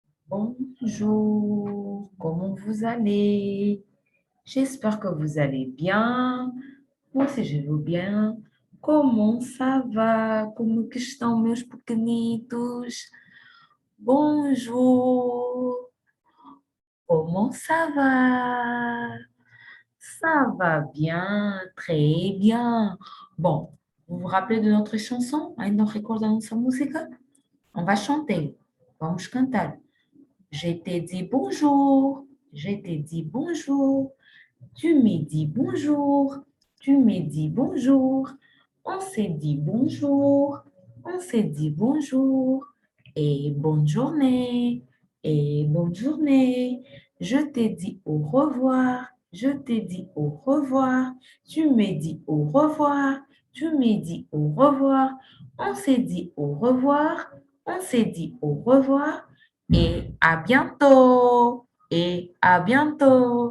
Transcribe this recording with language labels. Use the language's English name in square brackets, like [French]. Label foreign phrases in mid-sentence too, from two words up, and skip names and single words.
[French] Bonjour, comment vous allez? J'espère que vous allez bien. Moi aussi, je vais bien. Comment ça va? [Portuguese] Como que estão meus pequenitos? [French] Bonjour, comment ça va? Ça va bien, très bien. Bon, vous vous rappelez de notre chanson? [Portuguese] Ainda recordam nossa música? [French] On va chanter. [Portuguese] Vamos cantar. [French] Je t'ai dit bonjour, je t'ai dit bonjour, tu me dis bonjour, tu me dis bonjour, on s'est dit bonjour, on s'est dit bonjour, et bonne journée, je t'ai dit au revoir, je t'ai dit au revoir, tu me dis au revoir, tu me dis au revoir, on s'est dit au revoir, on s'est dit au revoir, et à bientôt, et à bientôt.